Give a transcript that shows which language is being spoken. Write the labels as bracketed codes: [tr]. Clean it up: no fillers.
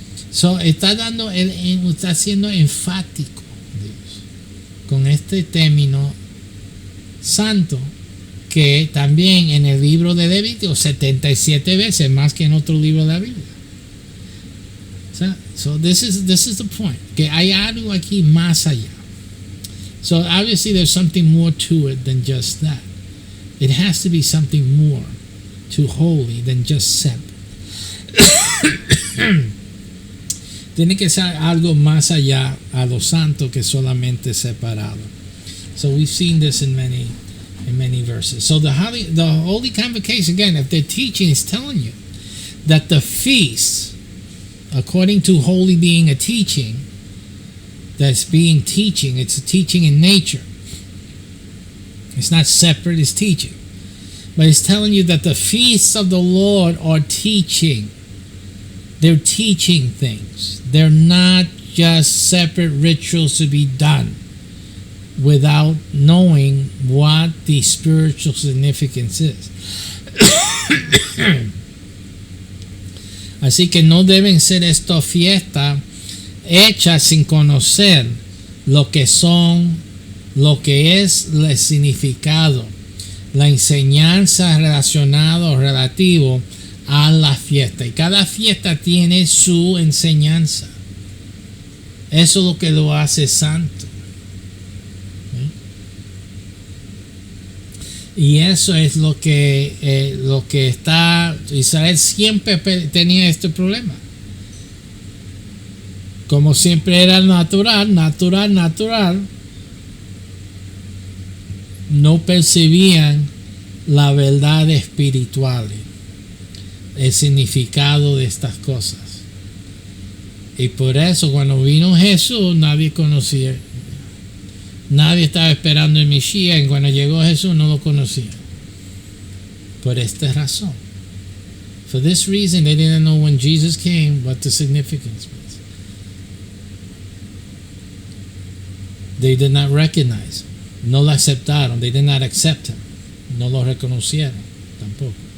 [es] So, está siendo enfático Dios con este término santo, que también en el libro de Levítico 77 veces más que en otro libro de la Biblia. [en] So this is the point, [es] que hay algo aquí más allá. [en] So obviously there's something more to it than just that. It has to be something more to holy than just separate. [es] Tiene que ser algo más allá a lo santo que solamente separado. [en] So we've seen this in many verses. So the holy convocation, again, if they're teaching, is telling you that the feast, according to holy being a teaching, it's a teaching in nature. It's not separate, it's teaching. But it's telling you that the feasts of the Lord are teaching. They're teaching things. They're not just separate rituals to be done without knowing what the spiritual significance is. [es] Así que no deben ser estas fiestas hechas sin conocer lo que son, lo que es el significado, la enseñanza relacionada o relativo a la fiesta. Y cada fiesta tiene su enseñanza. Eso es lo que lo hace santo. Y eso es lo que está. Israel siempre tenía este problema. Como siempre era natural, no percibían la verdad espiritual, el significado de estas cosas. Y por eso cuando vino Jesús nadie conocía. Nadie estaba esperando el Mesías, y cuando llegó Jesús no lo conocía. Por esta razón. [en] For this reason, they didn't know when Jesus came what the significance was. They did not recognize him. [es] No lo aceptaron. [en] They did not accept him. [es] No lo reconocieron tampoco.